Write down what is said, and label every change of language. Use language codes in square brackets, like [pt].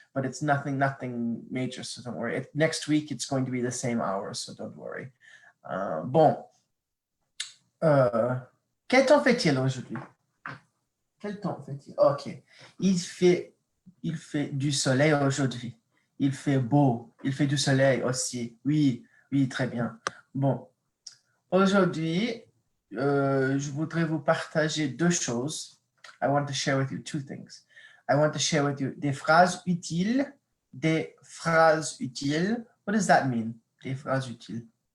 [en] But it's nothing major, so don't worry. Next week, it's going to be the same hours, so don't worry. [fr] Bon. Quel temps fait-il aujourd'hui? Quel temps fait-il? OK. Il fait du soleil aujourd'hui. Il fait beau. Il fait du soleil aussi. Oui, très bien. Bon. Aujourd'hui, je voudrais vous partager deux choses. [en] I want to share with you two things. I want to share with you [fr] des phrases utiles. Des phrases utiles. [en] What does that mean? [fr] Des phrases utiles.